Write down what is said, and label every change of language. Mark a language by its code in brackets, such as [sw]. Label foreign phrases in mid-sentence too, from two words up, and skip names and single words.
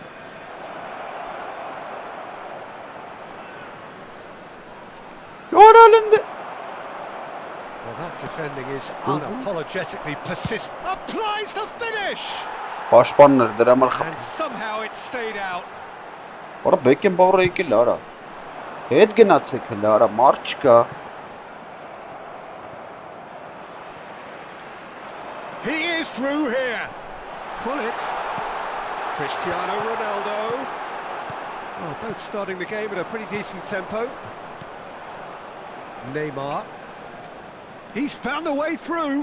[en] Well, that defending is unapologetically persistent. Applies the finish! And somehow it stayed out. [hy] Ora Beckenbauer եկել արա։ Հետ գնացեք հələ արա, մարդ չկա։ [en] He is through here. Krulitz. Cristiano Ronaldo. Well, both starting the game at a pretty decent tempo. Neymar. He's found a way through.